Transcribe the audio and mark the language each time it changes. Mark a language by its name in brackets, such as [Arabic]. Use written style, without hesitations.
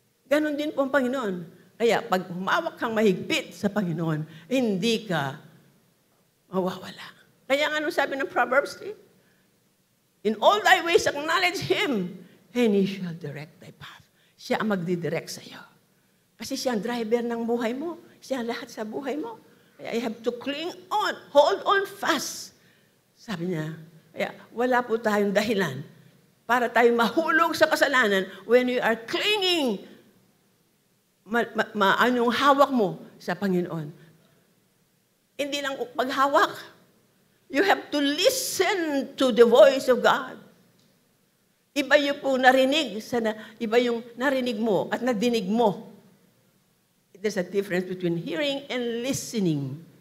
[Filipino] Ganon din po ang Panginoon. Kaya, pag humawak kang mahigpit sa Panginoon, hindi ka mawawala. Kaya nga sabi ng [English] Proverbs 3, in all thy ways acknowledge Him, and He shall direct thy path. [Filipino] Siya ang magdidirect sa iyo. Kasi siya ang driver ng buhay mo. Siya ang lahat sa buhay mo. Kaya [English] I have to cling on, hold on fast. [Filipino] Sabi niya, kaya wala po tayong dahilan para tayo mahulog sa kasalanan [English] when we are clinging [Filipino] anong hawak mo sa Panginoon. Hindi lang paghawak. [English] You have to listen to the voice of God. [Filipino] Iba yung po narinig, iba yung narinig mo at nadinig mo. [English] There's a difference between hearing and listening.